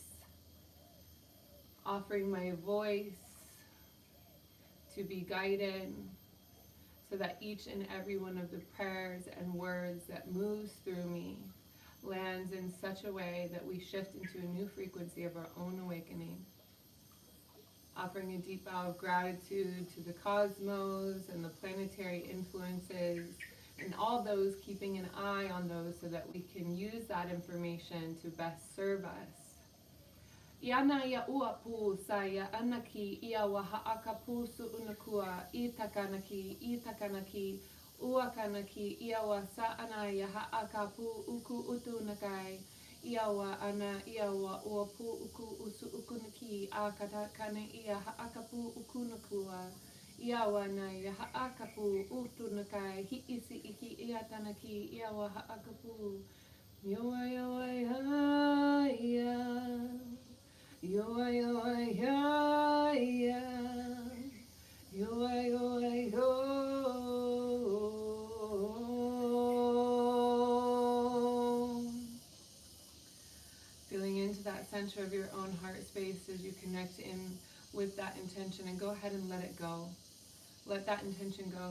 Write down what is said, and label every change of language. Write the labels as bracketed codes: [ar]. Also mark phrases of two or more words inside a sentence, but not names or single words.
[en] Offering my voice to be guided so that each and every one of the prayers and words that moves through me lands in such a way that we shift into a new frequency of our own awakening. Offering a deep bow of gratitude to the cosmos and the planetary influences and all those, keeping an eye on those so that we can use that information to best serve us. Iana ia ua pu sa ia anaki ia waha akapu su unakua I takanaki ua kanaki ia wa sa ana ia ha akapu uku utu nakai ia wa ana ia wa ua pu uku usu ukunaki a katakana ia ha akapu uku nakua ia wa na ia ha akapu utu nakai hi isi iki ia tanaki ia wa ha akapu yoa yoa ia Yoa yoa ya ya, yoa yoa yo. Feeling into that center of your own heart space as you connect in with that intention, and go ahead and let it go. Let that intention go.